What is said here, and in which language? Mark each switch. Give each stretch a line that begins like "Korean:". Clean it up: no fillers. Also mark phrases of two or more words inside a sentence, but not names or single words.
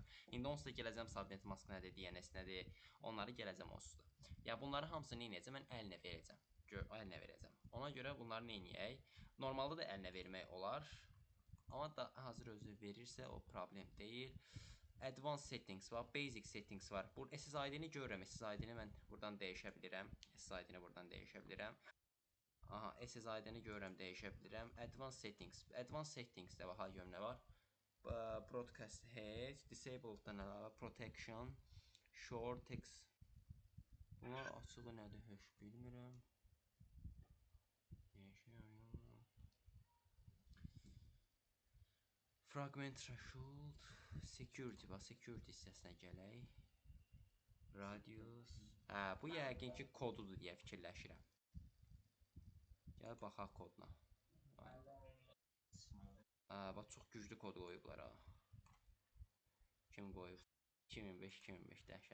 Azerbaijani: İndi onsuz da gələcəm subnet maskı nədir, DNS nədir, onları gələcəm onsuz da. Yəni bunları hamısını nə edəcəm? Mən əlinə verəcəm. Əlinə verəcəm. Ona görə bunları nə edək? Normalda da əlinə vermək olar. Amma da hazır özü verirsə o problem deyil.
English: Advanced settings var, basic settings
Azerbaijani: var. Bu SSID-ni görürəm. SSID-ni mən buradan dəyişə bilirəm. SSID-ni buradan dəyişə bilirəm. Aha, SSID-ni görürəm, dəyişə bilirəm.
English: Advanced settings. Advanced settings-
Azerbaijani: də baxa görüm nə var.
English: Broadcast hedge, disabled-dan protection, short text.
Azerbaijani: Bunlar açığı nədir? Heç bilmirəm.
English: Fragment threshold, security bax, security
Azerbaijani: hissəsinə gələk. Radius. Hə, bu yəqin ki kodudur deyə fikirləşirəm. Gəl baxaq koduna. Hə, bax çox güclü kod qoyublar ha. Kim qoyub? 2005 dəhşət.